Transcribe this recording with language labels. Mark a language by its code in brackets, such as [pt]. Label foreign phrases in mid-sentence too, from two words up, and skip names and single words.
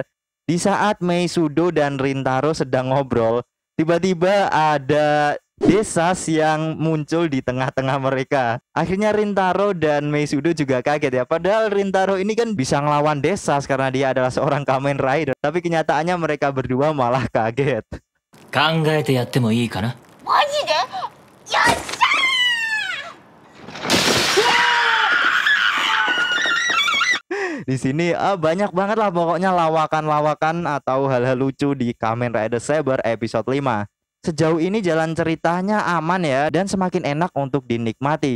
[id] Di saat Mei Sudo dan Rintaro sedang ngobrol, tiba-tiba ada Desas yang muncul di tengah-tengah mereka. Akhirnya Rintaro dan Mei Sudo juga kaget ya. Padahal Rintaro ini kan bisa ngelawan Desas karena dia adalah seorang Kamen Rider. Tapi kenyataannya mereka berdua malah kaget. [ja] 考えてやってもいいかな? マジで?よっしゃ! [id] Di sini banyak banget lah pokoknya lawakan-lawakan atau hal-hal lucu di Kamen Rider Saber episode 5. Sejauh ini jalan ceritanya aman ya, dan semakin enak untuk dinikmati.